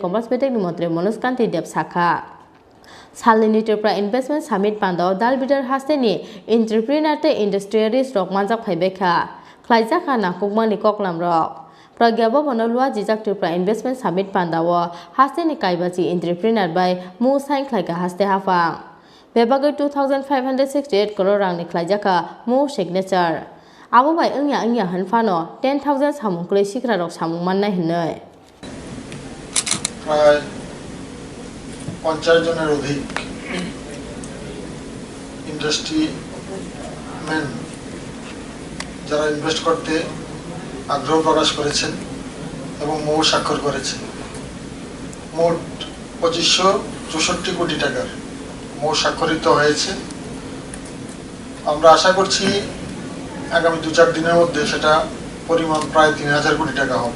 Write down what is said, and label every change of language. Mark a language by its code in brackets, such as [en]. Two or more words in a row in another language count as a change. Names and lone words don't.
[trp] कमर्स बेटेकनि मन्त्री मनोज कान्ति देव साखा सालनि त्रिपुरा इन्वेस्टमेंट समिट पान्दाओ दाल बिदर हास्तेनि एंटरप्रेन्योर टे इंडस्ट्रियलिस्ट रक मानजाक फाइबेखा खलाइजाखा नाकुकमानि कक्लाम रक प्रज्ञा भवन लुआ जिजाक त्रिपुरा इन्वेस्टमेंट समिट पान्दाओ हास्तेनि काइबाजी एंटरप्रेन्योर बाय मो साइन खलाइका हास्ते हाफां बेबागै 2568 करोड़ रांनि खलाइजाका मो सिग्नेचर आबो बाय अंया हानफानो 10,000 सामुं करै सिकरारक सामुं माननाय हनै [bn] প্রায় 50 জনের অধিক [en] industry man [bn] যারা ইনভেস্ট করতে আগ্রহ প্রকাশ করেছেন এবং মো স্বাক্ষর করেছেন মোট 2564 কোটি টাকার মো স্বাক্ষরিত হয়েছে আমরা আশা করছি আগামী 2-4 দিনের মধ্যে সেটা পরিমাণ প্রায় 3000 কোটি টাকা হবে।